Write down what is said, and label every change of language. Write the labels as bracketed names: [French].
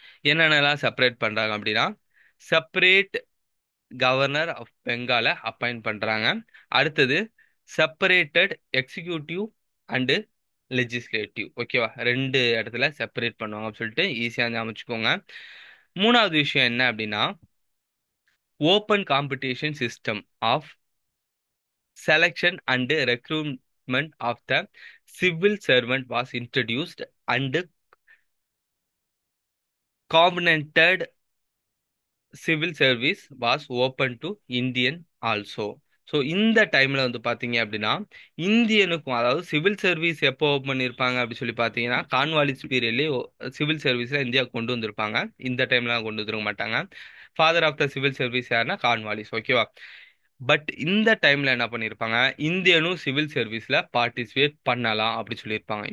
[Tamil] என்னென்னலாம் செப்பரேட் பண்றாங்க அப்படின்னா, செப்பரேட் கவர்னர் ஆஃப் பெங்காலை அப்பாயிண்ட் பண்றாங்க. அடுத்தது செப்பரேட்டட் எக்ஸிக்யூட்டிவ் அண்டு லெஜிஸ்லேட்டிவ். ஓகேவா? ரெண்டு இடத்துல செப்பரேட் பண்ணுவாங்க அப்படின்னு சொல்லிட்டு ஈஸியாக ஞாபகம் வச்சுக்கோங்க. மூணாவது விஷயம் என்ன அப்படின்னா, [English] Open competition system of selection and recruitment of the civil servant was introduced and covenanted civil service was open to Indian also. [Tamil] So இந்த டைம்ல வந்து பாத்தீங்க அப்படின்னா இந்தியனுக்கும், அதாவது சிவில் சர்வீஸ் எப்போ ஓப்பன் பண்ணியிருப்பாங்க அப்படி சொல்லி பார்த்தீங்கன்னா கான்வாலிஸ் பீரியட்லேயே சிவில் சர்வீஸ்ல இந்தியா கொண்டு வந்திருப்பாங்க. இந்த டைம்லாம் கொண்டு வந்துருக்க மாட்டாங்க. [English] father of the civil service [Tamil] யாருன்னா கான்வாலிஸ். ஓகேவா? பட் இந்த டைம்ல என்ன பண்ணியிருப்பாங்க, இந்தியனும் சிவில் சர்வீஸ்ல பார்ட்டிசிபேட் பண்ணலாம் அப்படி சொல்லியிருப்பாங்க.